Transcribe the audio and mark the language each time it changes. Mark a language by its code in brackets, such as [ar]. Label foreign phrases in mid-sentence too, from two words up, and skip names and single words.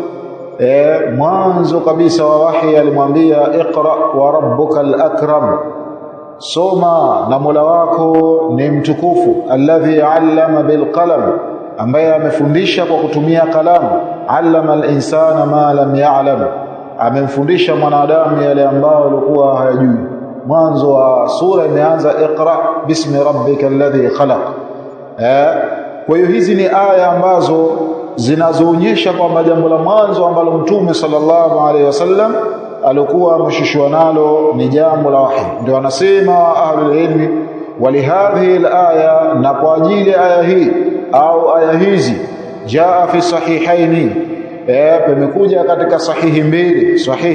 [sw] mwanzo kabisa wa wahi alimwambia [ar] اقرأ وربك الأكرم, [sw] soma na Mola wako ni mtukufu, [ar] الذي علم بالقلم, [sw] ambaye amefundisha kwa kutumia kalamu, [ar] علم الإنسان ما لم يعلم, [sw] amemfundisha mwanadamu yale ambayo alikuwa hayajui. Mwanzo wa sura imeanza [ar] اقرأ باسم ربك الذي خلق. [sw] Kwa hiyo hizi ni aya ambazo zinazoonyesha kwamba jambo la mwanzo ambalo mtume [ar] صلى الله عليه وسلم [sw] alikuwa ameshushwa nalo ni jambo la wahi. Ndio anasema [ar] أهل العلم ولهذه الآية, [sw] na kwa ajili aya hii au aya hizi, [ar] جاء في الصحيحين, [sw] pamekuja katika sahihi mbili, sahihi